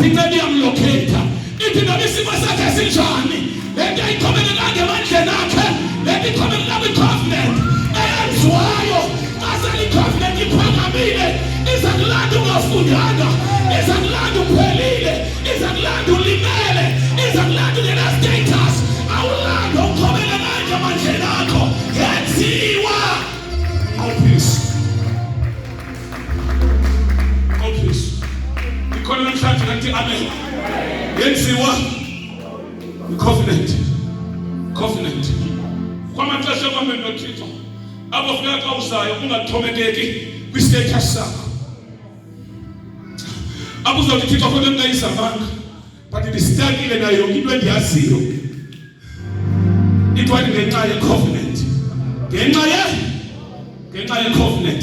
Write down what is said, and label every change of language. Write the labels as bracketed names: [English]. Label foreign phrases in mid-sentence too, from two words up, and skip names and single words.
[Xhosa] incebe iyamlocata ithi noma isimo sakhe sinjani lento ayiqhubelelanga emandleni akhe lento iqhubelelanga kwi-covenant eyenziwayo asali covenant iphakamile izakulanda ungafundanga izakulanda uphelile izakulanda ulimele izakulanda ungena status awulanda uqhubelelanga emandleni akho yenziwa. Ikhona namhlanje ngathi amen. Yenziwa covenant kwamaxesha kwambe noThixo abofika xa uzayo ungathomekeki kwi-status sakho abuzawuthi Thixo kodwa ngayizamanga but ndisitakile nayo yonke into endiyaziyo ithiwa ngenxa ye-covenant ngenxa ye-covenant.